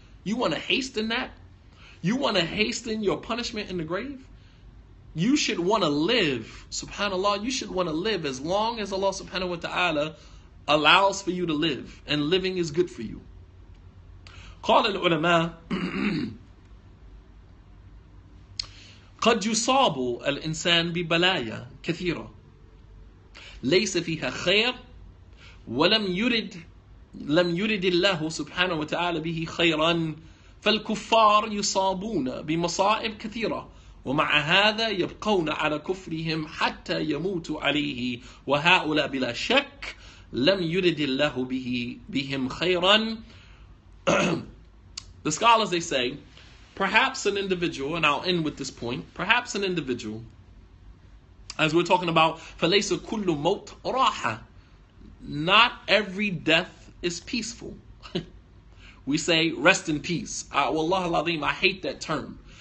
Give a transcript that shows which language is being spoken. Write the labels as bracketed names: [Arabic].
[English] You want to hasten that? You want to hasten your punishment in the grave? You should want to live, subhanAllah, you should want to live as long as Allah subhanahu wa ta'ala allows for you to live. And living is good for you. [Arabic] قال العلماء قد يصاب الإنسان ببلايا كثيرة ليس فيها خير ولم يرد لم يرد الله سبحانه وتعالى به خيرا فالكفار يصابون بمصائب كثيرة ومع هذا يبقون على كفرهم حتى يموتوا عليه وهؤلاء بلا شك لم يرد الله بهم خيرا. [English] The scholars, they say, perhaps an individual, and I'll end with this point, perhaps an individual, as we're talking about, [Arabic] فَلَيْسَ كُلُّ مَوْتٍ رَاحَةٍ, [English] not every death is peaceful. We say, rest in peace. Wallah al-azim, I hate that term.